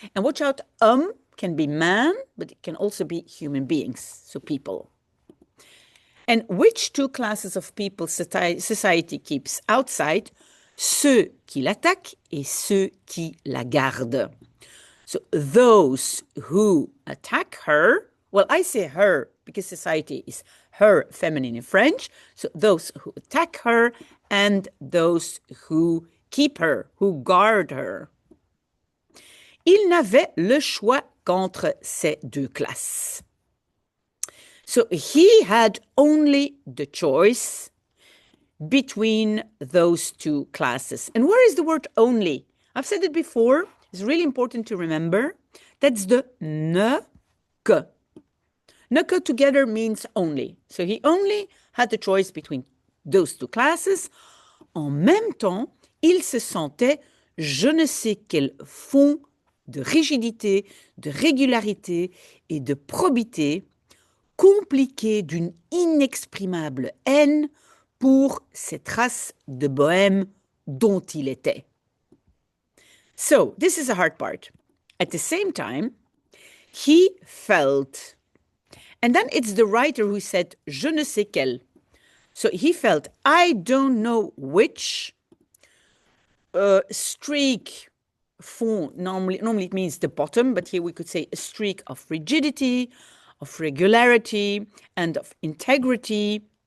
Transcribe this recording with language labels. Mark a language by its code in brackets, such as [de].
[en] And watch out, can be man, but it can also be human beings, so people. And which two classes of people society keeps outside? [fr] Ceux qui l'attaquent et ceux qui la gardent. [en] So those who attack her, well, I say her because society is her feminine in French. So those who attack her and those who keep her, who guard her. [fr] Il n'avait le choix qu'entre ces deux classes. [en] So he had only the choice between those two classes. And where is the word only? I've said it before. It's really important to remember. That's the ne que. Ne que together means only. So he only had the choice between those two classes. [fr] En même temps, il se sentait je ne sais quel fond de rigidité, de régularité et de probité compliqué d'une inexprimable haine pour cette race de bohème dont il était. [en] So, this is a hard part. At the same time, he felt, and then it's the writer who said, [fr] je ne sais quel. [en] So he felt, I don't know which streak, fond, normally it means the bottom, but here we could say a streak of rigidity, of regularity, and of integrity